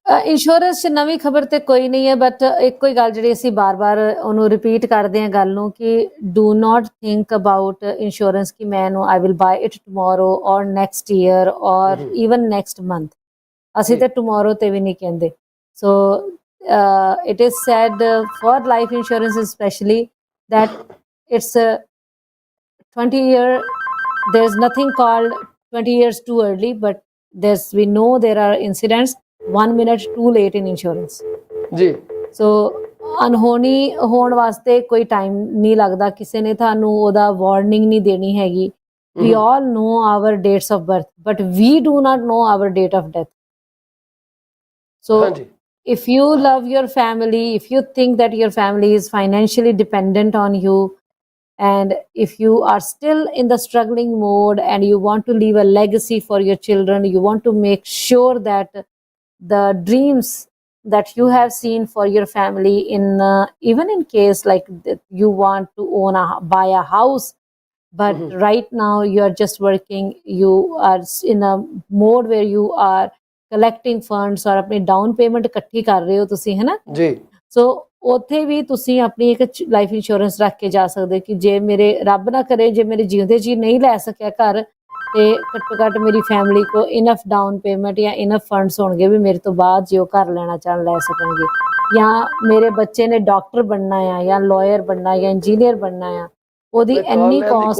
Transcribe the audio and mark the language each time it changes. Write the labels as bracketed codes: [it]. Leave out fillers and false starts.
[pa] Insurance 'ਚ ਨਵੀਂ ਖਬਰ ਤੇ ਕੋਈ ਨਹੀਂ ਹੈ, ਬਟ ਇੱਕੋ ਹੀ ਗੱਲ ਜਿਹੜੀ ਅਸੀਂ ਬਾਰ-ਬਾਰ ਉਹਨੂੰ ਰਿਪੀਟ ਕਰਦੇ ਹਾਂ ਗੱਲ ਨੂੰ ਕਿ [en] do not think about insurance [pa] ਕਿ ਮੈਂ [en] I will buy it tomorrow or next year or even next month. [pa] ਅਸੀਂ ਤੇ ਟਮੋਰੋ ਤੇ ਵੀ ਨਹੀਂ ਕਹਿੰਦੇ। [en] So it is said for life insurance specially that it's a 20-year there's nothing called 20 years too early, but we know there are incidents 1 minute too late in insurance. [pa] ਜੀ ਸੋ ਅਨਹੋਣੀ ਹੋਣ ਵਾਸਤੇ ਕੋਈ time ਨਹੀਂ ਲੱਗਦਾ, ਕਿਸੇ ਨੇ ਤੁਹਾਨੂੰ ਉਹਦਾ ਵਾਰਨਿੰਗ ਨਹੀਂ ਦੇਣੀ ਹੈਗੀ. [en] We all know our dates of birth, but we do not know our date of death. So [pa] ਹਾਂਜੀ [en] if you love your family, if you think that your family is financially dependent on you, and if you are still in the struggling mode and you want to leave a legacy for your children, you want to make sure that the dreams that you have seen for your family, in even in case like you want to buy a house, but right now you are just working, you are in a mode where you are collecting funds or अपनी down payment [pa] ਇਕੱਠੀ ਕਰ ਰਹੇ ਹੋ ਤੁਸੀਂ, ਹੈ ਨਾ ਜੀ ਸੋ ਉੱਥੇ ਵੀ ਤੁਸੀਂ ਆਪਣੀ ਇੱਕ ਲਾਈਫ ਇੰਸ਼ੋਰੈਂਸ ਰੱਖ ਕੇ ਜਾ ਸਕਦੇ ਕਿ ਜੇ ਮੇਰੇ ਰੱਬ ਨਾ ਕਰੇ ਜੇ ਮੇਰੇ ਜਿਉਂਦੇ ਜੀ ਨਹੀਂ ਲੈ ਸਕਿਆ ਘਰ, ਤੇ ਘੱਟੋ ਘੱਟ ਮੇਰੀ ਫੈਮਿਲੀ ਕੋ ਇਨਫ ਡਾਊਨ ਪੇਮੈਂਟ ਜਾਂ ਇਨਫ ਫੰਡਸ ਹੋਣਗੇ ਵੀ ਮੇਰੇ ਤੋਂ ਬਾਅਦ ਜੇ ਉਹ ਘਰ ਲੈਣਾ ਚਾਹਣ ਲੈ ਸਕਣਗੇ, ਜਾਂ ਮੇਰੇ ਬੱਚੇ ਨੇ ਡਾਕਟਰ ਬਣਨਾ ਆ ਜਾਂ ਲਾਇਰ ਬਣਨਾ ਜਾਂ ਇੰਜੀਨੀਅਰ ਬਣਨਾ ਆ, ਉਹਦੀ ਇੰਨੀ ਕਾਸਟ